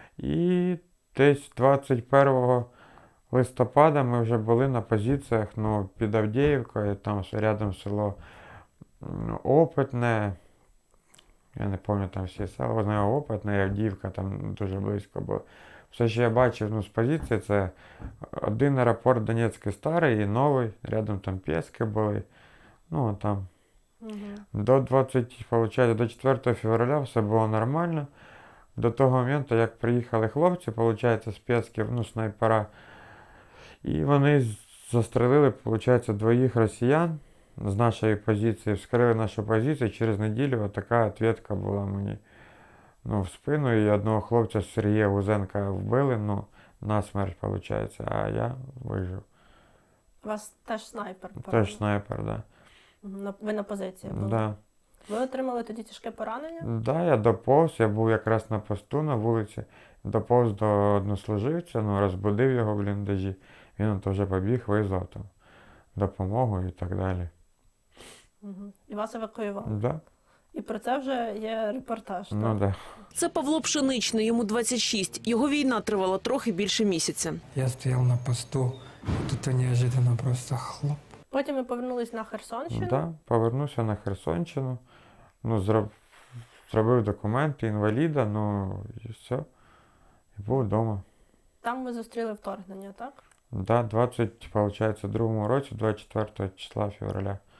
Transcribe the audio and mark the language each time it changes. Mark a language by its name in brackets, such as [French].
[Ukrainian] І десь 21 листопада ми вже були на позиціях, ну, під Авдіївкою, там рядом село Опитне. Я не пам'ятаю там всі села, знаю Опитне і Авдіївка, там дуже близько було. Все, що я бачив, ну, з позиції, це один аеропорт Донецький старий і новий, рядом там Пєски були. Ну, там. Угу. До 4 февраля все було нормально. До того моменту, як приїхали хлопці, виходить, з Пєсків, ну, снайпера, і вони застрелили, виходить, двоїх росіян з нашої позиції, вскрили нашу позицію, через неділю така відповідка була мені, ну, в спину, і одного хлопця Сергія Гузенка вбили, ну, насмерть, виходить, а я вижив. У вас теж снайпер, Теж правильно? снайпер, да. Ви на позиції були? Да. Ви отримали тоді тяжке поранення? Да, я доповз, я був якраз на посту на вулиці, доповз до однослуживця, ну, розбудив його в бліндажі, він то вже побіг, визвав там допомогу і так далі. Угу. І вас евакуювали? Да. І про це вже є репортаж, Ну, так? да. Це Павло Пшеничний, йому 26. Його війна тривала трохи більше місяця. [Russian] Я стоял на посту, тут неожиданно просто хлоп. [Ukrainian] Потім ви повернулись на Херсонщину? Да, повернувся на Херсонщину, ну, зробив документи інваліда, ну, і все, і був вдома. Там ви зустріли вторгнення, так? Да, 22 році, 24 числа февраля.